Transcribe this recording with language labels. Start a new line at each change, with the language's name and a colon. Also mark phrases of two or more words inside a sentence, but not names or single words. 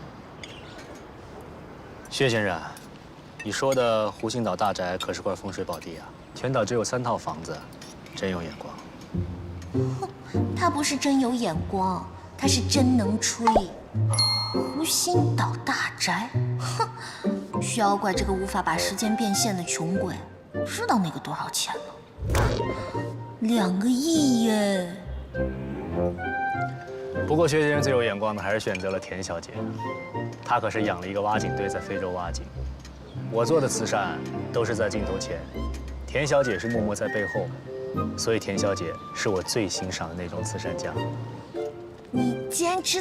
Chinese: 薛先生，你說的湖心島大宅可是塊風水寶地啊，全島只有3套房子，真有眼光。他不是真有眼光，他是真能吹。湖心島大宅，哼，薛妖怪這個無法把時間變現的窮鬼，知道那個多少錢嗎？2個億耶！不過薛先生最有眼光的還是選擇了田小姐，她可是養了一個挖井隊在非洲挖井。我做的慈善都是在鏡頭前，田小姐是默默在背後，所以田小姐是我最欣賞的那種慈善家。你竟然知道？